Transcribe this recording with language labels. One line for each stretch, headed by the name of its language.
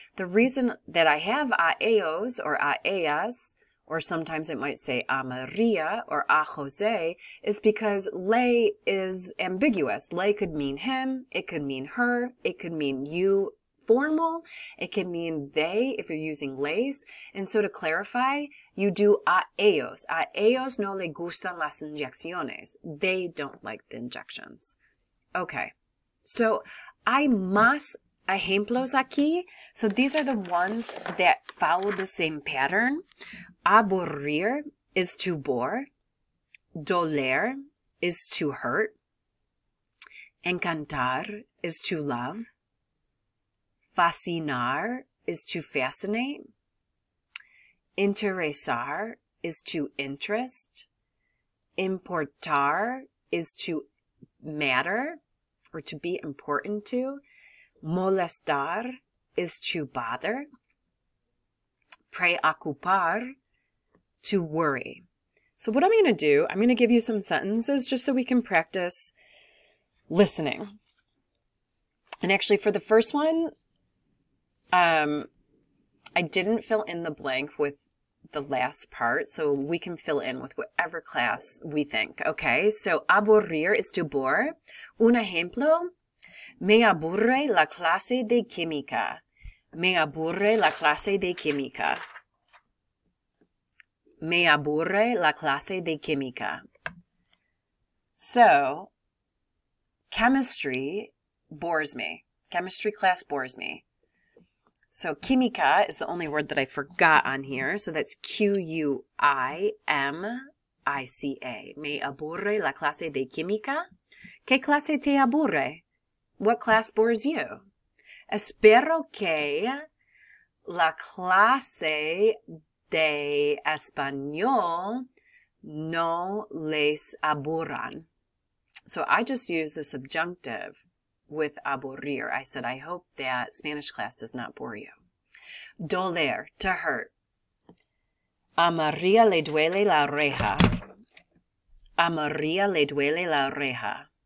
English: The reason that I have
Spanish: a ellos
English: or
Spanish: a ellas,
English: or sometimes it might say a Maria or a Jose, is because lay is ambiguous. Lay could mean him, it could mean her, it could mean you, formal, it can mean they if you're using les. And so to clarify, you do
Spanish: a ellos. A ellos no le gustan las inyecciones.
English: They don't like the injections. Okay, so
Spanish: hay más ejemplos aquí.
English: So these are the ones that follow the same pattern. Aburrir is to bore. Doler is to hurt. Encantar is to love. Fascinar is to fascinate. Interesar is to interest. Importar is to matter or to be important to. Molestar is to bother. Preocupar, to worry. So what I'm going to do, I'm going to give you some sentences just so we can practice listening. And actually for the first one, I didn't fill in the blank with the last part, so we can fill in with whatever class we think. Okay, so aburrir is to bore.
Spanish: Un ejemplo, me aburre la clase de química. Me aburre la clase de química. Me aburre la clase de química.
English: So, chemistry bores me. Chemistry class bores me. So, química is the only word that I forgot on here. So that's Q-U-I-M-I-C-A.
Spanish: Me aburre la clase de química. ¿Qué clase te aburre?
English: What class bores you?
Spanish: Espero que la clase de español no les aburran.
English: So I just used the subjunctive with aburrir. I said, I hope that Spanish class does not bore you.
Spanish: Doler,
English: to hurt.
Spanish: A Maria le duele la oreja. A Maria le duele la oreja.